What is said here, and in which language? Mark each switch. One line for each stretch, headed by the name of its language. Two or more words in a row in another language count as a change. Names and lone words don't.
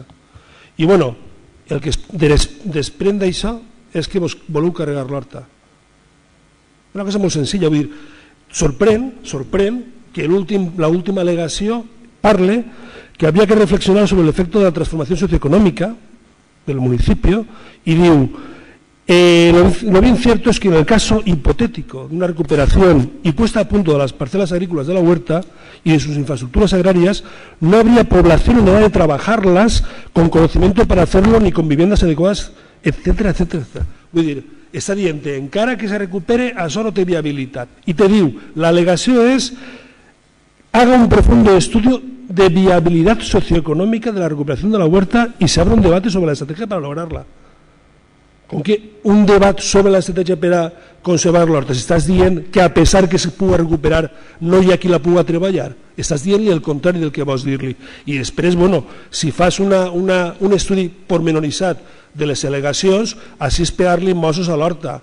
Catalan: I, bueno, el que es desprèn d'això és que voleu carregar l'horta. Una cosa molt senzilla, vull dir, sorprèn que l'última al·legació parle que havia que reflexionar sobre l'efecte de la transformació socioeconòmica del municipi i diu:
Spanish: lo bien cierto es que en el caso hipotético de una recuperación y puesta a punto de las parcelas agrícolas de la huerta y de sus infraestructuras agrarias, no habría población en edad de trabajarlas con conocimiento para hacerlo ni con viviendas adecuadas, etcétera, etcétera, etcétera.
Catalan: Vull dir, està dient, encara que se recupere, això no té viabilitat. I te diu, l'al·legació és:
Spanish: haga un profundo estudio de viabilidad socioeconómica de la recuperación de la huerta y se abra un debate sobre la estrategia para lograrla.
Catalan: Com que un debat sobre l'estratègia per a conservar l'horta? Si estàs dient que a pesar que se pugui recuperar no hi ha qui la pugui treballar, estàs dient-li el contrari del que vols dir-li. I després, bueno, si fas un estudi pormenoritzat de les al·legacions, així és pegar-li mossos a l'horta.